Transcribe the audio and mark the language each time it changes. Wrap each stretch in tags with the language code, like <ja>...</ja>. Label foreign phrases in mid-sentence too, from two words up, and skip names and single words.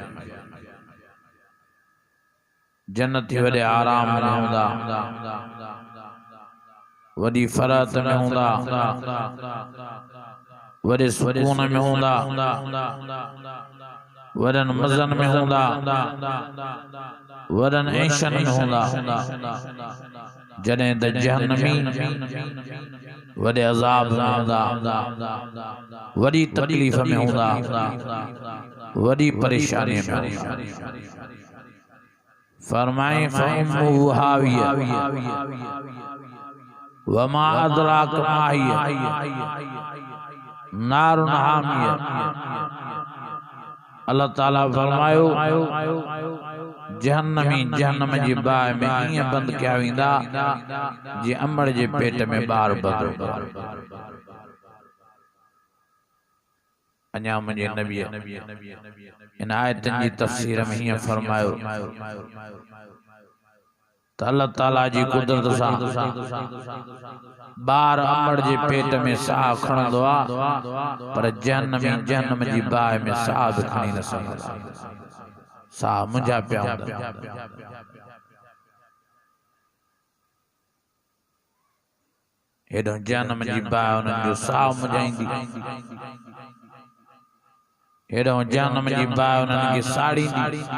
<sd>जन्नती वडे आराम में हूंदा, वडी फरात में हूंदा, वडे सुकून में हूंदा, वडन मज़न में हूंदा, वडन ऐशन में हूंदा। जॾहिं त जहन्नमी वडे अज़ाब में हूंदा, वडी तकलीफ़ में हूंदा, वडी परेशानी में हूंदा।</sd> <ar>फरमाए فأمه هاوية وما أدراك ما هيه نار حامية.</ar> <sd>अल्लाह ताला फरमायो जहन्नमी जहन्नम जी बाह में ईअं बंद कया वेंदा जी अमड़ जे पेट में ॿार बंद। अञा मुंहिंजे नबीअ इन आयतन जी तफसीर में हीअं फरमायो त अल्लाह ताला जी कुदरत सां ॿार अमड़ जे पेट में साह खणंदो आहे, पर जहन्नमी जहन्नम जी बाह में साह बि खणी न सघंदा। साह मुंहिंजा पिया हूंदा। हेॾो जहन्नम जी बाह उन्हनि जो साह मुंझाईंदी, हेॾो जहन्नम जी बाह उन्हनि खे साड़ींदी।</sd>